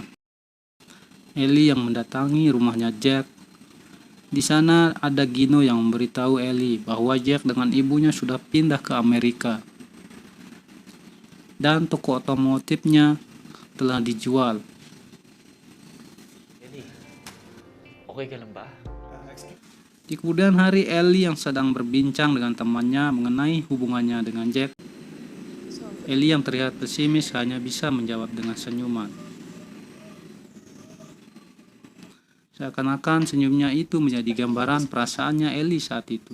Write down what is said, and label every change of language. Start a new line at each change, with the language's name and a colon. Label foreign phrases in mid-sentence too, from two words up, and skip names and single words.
Indonesian: Ellie yang mendatangi rumahnya Jack. Di sana ada Gino yang memberitahu Ellie bahwa Jack dengan ibunya sudah pindah ke Amerika. Dan toko otomotifnya telah dijual. Jadi,
Filipino: okay ka lang ba?
Indonesian: Di kemudian hari, Ellie yang sedang berbincang dengan temannya mengenai hubungannya dengan Jack. Ellie yang terlihat pesimis hanya bisa menjawab dengan senyuman. Seakan-akan senyumnya itu menjadi gambaran perasaannya Ellie saat itu.